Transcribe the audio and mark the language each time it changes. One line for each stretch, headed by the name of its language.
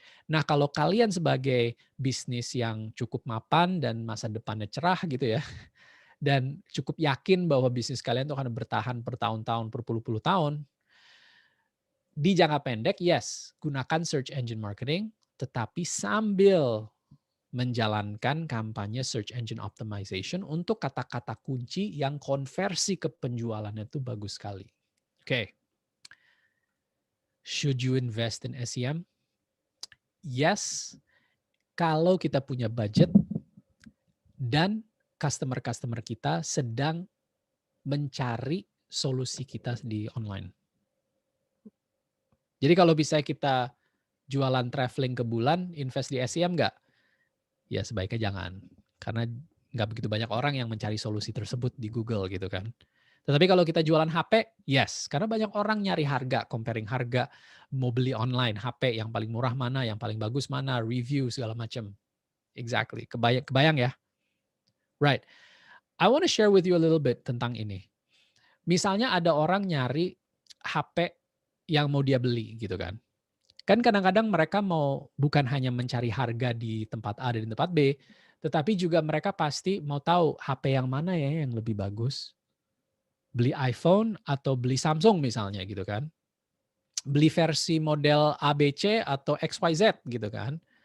Indonesian: Nah, kalau kalian sebagai bisnis yang cukup mapan dan masa depannya cerah gitu ya, dan cukup yakin bahwa bisnis kalian tuh akan bertahan bertahun-tahun, berpuluh-puluh tahun, di jangka pendek, yes, gunakan search engine marketing, tetapi sambil menjalankan kampanye search engine optimization untuk kata-kata kunci yang konversi ke penjualannya itu bagus sekali. Oke.
English: Should you invest in SEM?
Indonesian: Yes, kalau kita punya budget dan customer-customer kita sedang mencari solusi kita di online. Jadi kalau bisa kita jualan traveling ke bulan, invest di SEM nggak? Ya sebaiknya jangan. Karena nggak begitu banyak orang yang mencari solusi tersebut di Google gitu kan. Tetapi kalau kita jualan HP, yes. Karena banyak orang nyari harga, comparing harga, mau beli online, HP yang paling murah mana, yang paling bagus mana, review segala macam. Exactly. Kebayang ya? Right.
English: I want to share with you a little bit
Indonesian: tentang ini. Misalnya ada orang nyari HP yang mau dia beli gitu kan. Kan kadang-kadang mereka mau bukan hanya mencari harga di tempat A dan di tempat B, tetapi juga mereka pasti mau tahu HP yang mana ya yang lebih bagus. Beli iPhone atau beli Samsung misalnya gitu kan. Beli versi model ABC atau XYZ gitu kan.